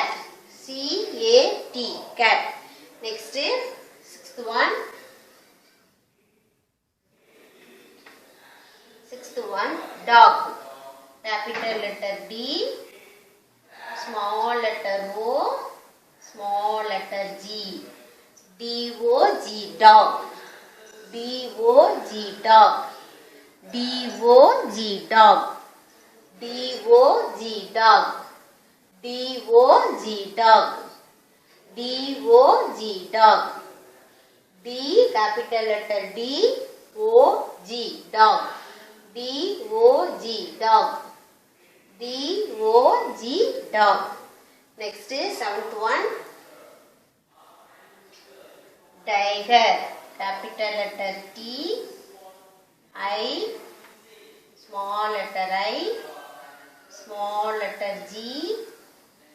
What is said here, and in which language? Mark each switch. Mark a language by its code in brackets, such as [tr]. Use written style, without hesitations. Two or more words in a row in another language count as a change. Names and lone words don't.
[en] C-A-T. Cat. Next, sixth one. Sixth one, dog. Capital letter D. Small letter O. Small letter G. D-O-G. Dog. D-O-G. Dog. D-O-G. Dog. D-O-G. Dog. D-O-G. Dog. D-O-G. Dog. D. Capital letter D. O-G. Dog. D-O-G. Dog. D-O-G. Dog. Next, seventh one. Tiger. Capital letter T. I. Small letter I. Small letter G.